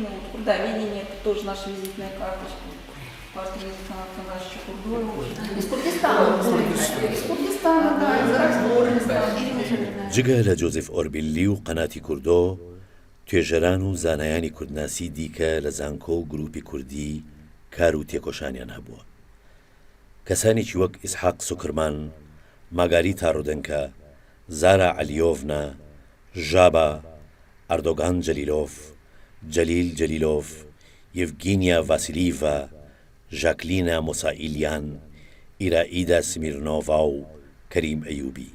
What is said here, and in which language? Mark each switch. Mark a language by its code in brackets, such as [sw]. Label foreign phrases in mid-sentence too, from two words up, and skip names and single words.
[ru] Вот, курдоведение — это тоже наша визитная карточка. Из Курдистана, да, из Иракского Курдистана. [ckb] جگە لە جۆزف ئۆربیلی و قەناتی کوردۆ توێژەران و زانایانی کوردناسی دیکە لە زانکۆ و گروپی کوردی کار و تێکۆشانیان هەبووە. کەسانێکی وەک ئیسحاق سوکرمان، ماگاری تارۆدەنکە، زارا عەلیۆڤنا، ژابا، ئەردۆگان جەلیلۆف، جەلیل جەلیلۆف، یڤگینیا ڤاسیلیڤا، ژاکلینا مۆسائیلیان، ئیرائیدا سمیرنۆڤا و کەریم ئەیوبی.